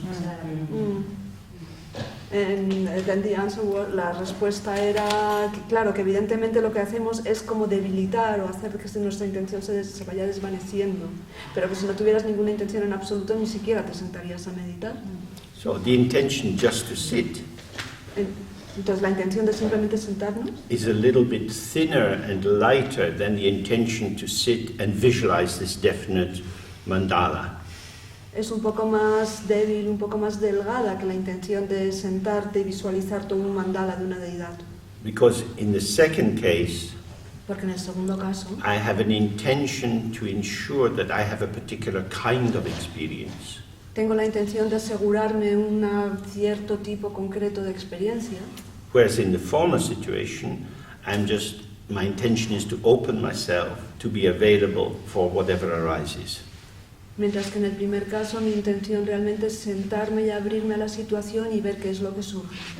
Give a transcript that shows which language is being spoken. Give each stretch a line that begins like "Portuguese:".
Spanish: O sea,
English: Then the answer was,
Spanish: la respuesta era que, claro, que evidentemente lo que hacemos es como debilitar o hacer que nuestra intención se vaya desvaneciendo, pero que si no tuvieras ninguna intención en absoluto ni siquiera te sentarías a meditar.
English: So the intention just to sit
Spanish: Entonces la intención de simplemente sentarnos
English: is a little bit thinner and lighter than the intention to sit and visualize this definite mandala.
Spanish: es un poco más débil, un poco más delgada que la intención de sentarte y visualizar todo un mandala de una deidad.
English: Because in the second case,
Spanish: Porque en el segundo caso
English: I have an intention to ensure that I have a particular kind of experience.
Spanish: tengo la intención de asegurarme un cierto tipo concreto de experiencia.
English: Whereas in the former situation, my intention is to open myself to be available for whatever arises.
Spanish: Mientras que en el primer caso mi intención realmente es sentarme y abrirme a la situación y ver qué es lo que surge.